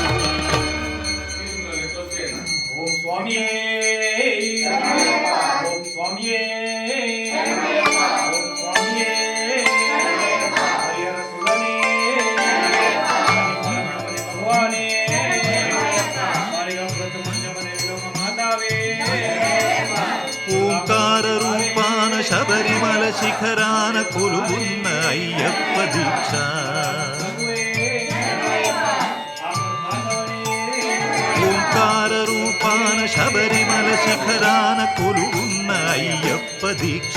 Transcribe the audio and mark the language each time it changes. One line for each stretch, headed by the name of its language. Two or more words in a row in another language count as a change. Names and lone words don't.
Tamil: ஓம் சுவாமியே ஓம் சுவாமியே ஓம் சுவாமியே ஹரிஹரசுதனே பகவானே மாதாவே.
Telugu: ఓంకార రూపాన శబరిమల శిఖరాన కొలువున్న అయ్యప్ప దీక్ష. ఓంకార రూపాన శబరిమల శిఖరాన కొలువున్న అయ్యప్ప దీక్ష.